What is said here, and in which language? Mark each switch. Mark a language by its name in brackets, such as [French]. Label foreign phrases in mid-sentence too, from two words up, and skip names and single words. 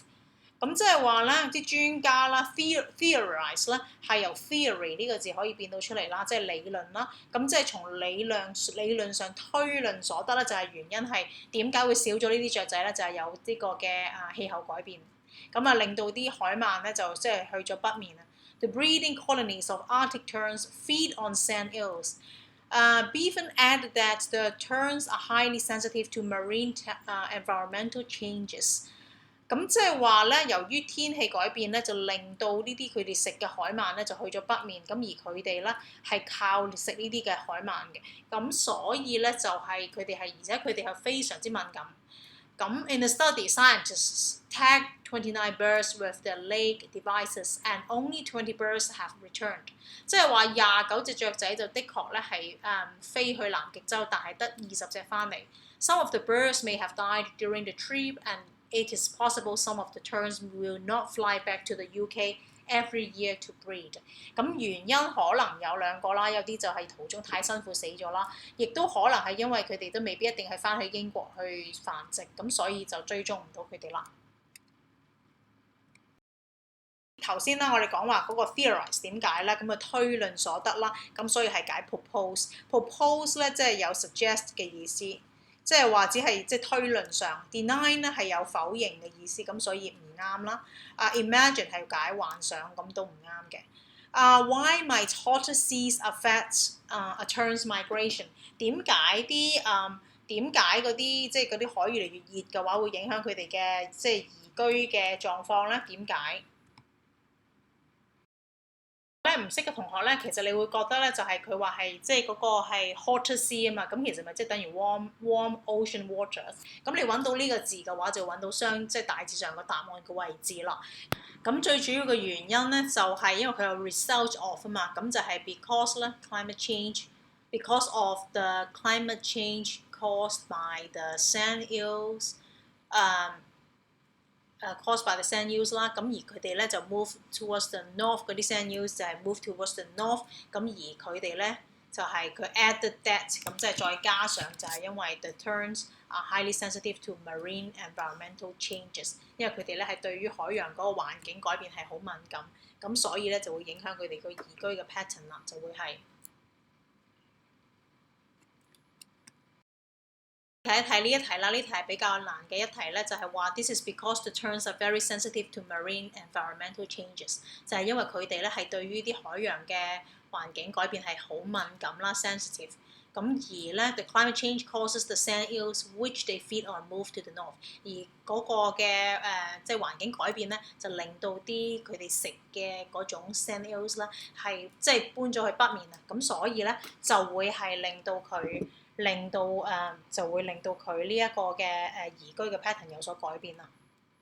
[Cantonese] 咁即係話咧，啲專家啦 theorize 咧係由 theory 呢個字可以變到出嚟啦，即係理論啦。咁即係從理論上推論所得咧，就係原因係點解會少咗呢啲雀仔咧？就係有呢個嘅氣候改變，咁令到啲海鰻咧就即係去咗北面啊。 [English] The breeding colonies of Arctic terns feed on sand eels. Bevan added that the terns are highly sensitive to marine environmental changes。 [Cantonese] 咁即係話咧，由於天氣改變咧，就令到呢啲佢哋食嘅海鰻咧就去咗北面，咁而佢哋咧係靠食呢啲嘅海鰻嘅，咁所以咧就係佢哋係，而且佢哋係非常之敏感。 [English] 咁 in the study, scientists tagged 29 birds with their leg devices, and only 20 birds have returned。 [Cantonese] 即係話29隻雀仔就的確咧係飛去南極洲，但係得20隻翻嚟。 [English] Some of the birds may have died during the trip, and it is possible some of the terns will not fly back to the UK every year to breed。 [Cantonese] 咁原因可能有兩個啦，有啲就係途中太辛苦死咗啦，亦都可能係因為佢哋都未必一定係翻去英國去繁殖，咁所以就追蹤唔到佢哋啦。頭先啦，我哋講話嗰個 theorize 點解咧？咁推論所得啦，咁所以係解 propose。propose 咧即係有 suggest 嘅意思。即係話只係即係推論上 ，deny 咧係有否認嘅意思，咁所以唔啱啦。imagine 係解幻想，咁都唔啱嘅。 [English] Why might hotter seas affect a tern's migration？ [Cantonese] 點解嗰啲即係嗰啲海越嚟越熱嘅話，會影響佢哋嘅即係移居嘅狀況咧？點解？唔識嘅同學咧，其實你會覺得咧，就係佢話係即係嗰個係 [English] hotter sea [Cantonese] 啊嘛，咁其實咪即係等於 [English] warm ocean waters。 [Cantonese] 咁你揾到呢個字嘅話，就揾到即係大致上個答案嘅位置啦。咁最主要嘅原因咧，就係因為佢有 [English] result of [Cantonese] 啊嘛，咁就係 because 咧 climate change， [English] because of the climate change caused by the sand eels。caused by the sand eels [Cantonese] 啦，咁而佢哋咧就 [English] move towards the north，嗰啲 sand eels [Cantonese] 就係 [English] move towards the north， [Cantonese] 咁而佢哋咧就係佢 [English] added that， [Cantonese] 咁即係再加上就係因為 [English] the terns are highly sensitive to marine environmental changes， [Cantonese] 因為佢哋咧係對於海洋嗰個環境改變係好敏感，咁所以咧就會影響佢哋個移居嘅 pattern 啦，就會係。睇一睇呢一題啦，呢題係比較難嘅一題咧，就係話 [English] This is because the terns are very sensitive to marine environmental changes， [Cantonese] 就係因為佢哋咧係對於啲海洋嘅環境改變係好敏感啦 ，sensitive。咁而咧 [English] the climate change causes the sand eels which they feed on move to the north， [Cantonese] 而嗰個嘅即係環境改變咧，就令到啲佢哋食嘅嗰種 sand eels 咧係即係搬咗去北面啊，咁所以咧就會係令到佢呢一個嘅移居嘅 pattern 有所改變啦。